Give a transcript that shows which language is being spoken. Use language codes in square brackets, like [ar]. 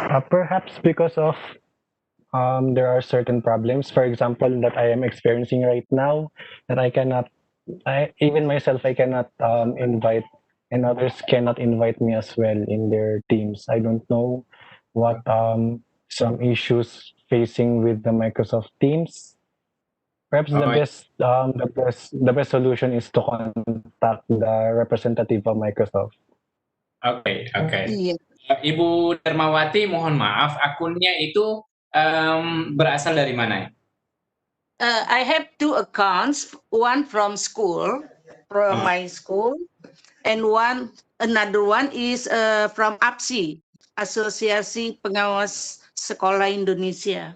[en] Perhaps because of there are certain problems, for example, that I am experiencing right now, that I cannot, even myself, I cannot invite, and others cannot invite me as well in their teams. I don't know what some issues facing with the Microsoft Teams. Perhaps the best solution is to contact the representative of Microsoft. [id] Oke, oke. Iya. Ibu Darmawati, mohon maaf, akunnya itu berasal dari mana? [en] I have two accounts, one from school, from my school, and another one is from APSI, Asosiasi Pengawas Sekolah Indonesia.